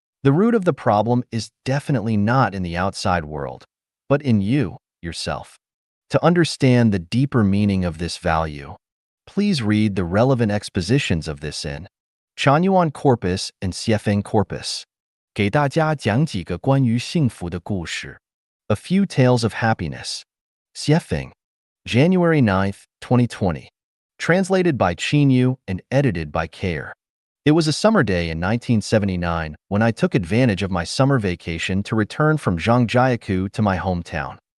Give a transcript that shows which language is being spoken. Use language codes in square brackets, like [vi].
[en] The root of the problem is definitely not in the outside world, but in you, yourself. To understand the deeper meaning of this value, please read the relevant expositions of this in Chanyuan Corpus and Xiefeng Corpus. [zh] 给大家讲几个关于幸福的故事. [en] A Few Tales of Happiness. Xiefeng. January 9th, 2020. Translated by Qin Yu and edited by Kair. It was a summer day in 1979 when I took advantage of my summer vacation to return from Zhangjiakou to my hometown.